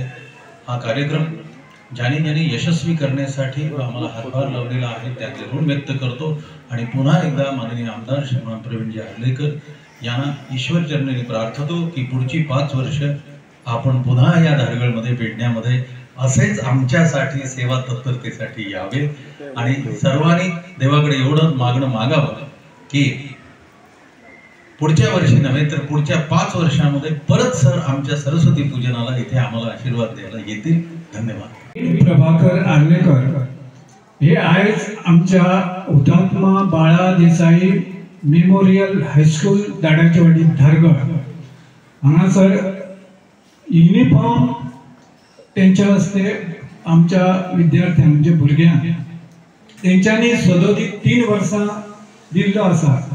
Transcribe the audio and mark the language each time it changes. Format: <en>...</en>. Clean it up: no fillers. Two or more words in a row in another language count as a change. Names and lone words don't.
<mr>हा कार्यक्रम ज्याने ज्याने यशस्वी करण्यासाठी आम्हाला हातभार लावलेला आहे त्याचे ऋण व्यक्त करतो आणि पुन्हा एकदा माननीय आमदार श्रीमान प्रवीणजी आर्लेकर यांना ईश्वर चरणी प्रार्थतो की पुढची 5 वर्ष आपण पुन्हा या धारगळमध्ये पेडण्यामध्ये असेच आमच्यासाठी सेवा तत्परतेसाठी यावे आणि सर्वांनी देवाकडे एवढं मागणं मागावं की पुढच्या वर्षी नव्हे तर पुढच्या 5 वर्षांमध्ये परत सर आमच्या सरस्वती पूजनाला इथे आम्हाला आशीर्वाद द्यायला येतील. धन्यवाद.</mr> <kok>प्रभाकर आर्लेकर हे आज आमच्या हुतात्मा बाळा देसाई मेमोरियल हायस्कूल दाडाचेवाडी धारगळ हांगासर युनिफॉर्म त्यांच्या हस्ते आमच्या विद्यार्थ्यांक म्हणजे भुरग्यांक तेंच्यांनी सदोदीत 3 वर्सां दिल्लो आसा.</kok>